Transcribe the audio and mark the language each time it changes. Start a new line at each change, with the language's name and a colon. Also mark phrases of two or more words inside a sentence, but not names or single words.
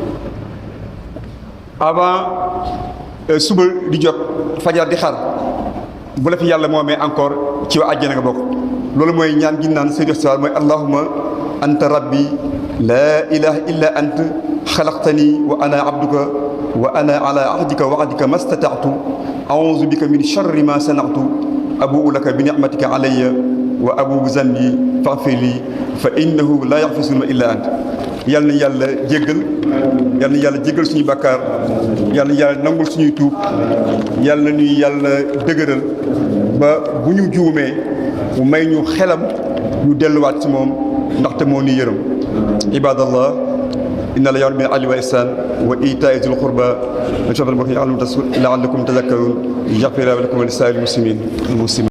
Wolof: avant suba di jot fajar di xar bu la fi yàlla moomee encore ci waa àjjana nga bokk loolu mooy ñaan gi naan
Arabic: سيد الاستغفار
Wolof: mooy
Arabic: اللهم أنت ربي لا إله إلا أنت خلقتني وأنا عبدك وأنا على عهدك ووعدك ما استطعت أعوذ بك من شر ما صنعت أبوء لك بنعمتك علي وأبوء بذنبي فاغفر لي فإنه لا يغفر الذنوب إلا أنت
Wolof: yal na yàlla jéggal suñu bàkkaar yal na yàlla nangul suñuy tuub yal na ñuy yàlla dëgëral ba bu ñu juumee mu may ñu xelam ñu delluwaat ci moom ndaxte moo ni yërëm
Arabic: عباد الله إن الله يأمر بالعدل والإحسان وإيتاء ذي القربى وينهى عن المنكر والبغي لعلكم تذكرون يغفر لكم ولسائر المسلمين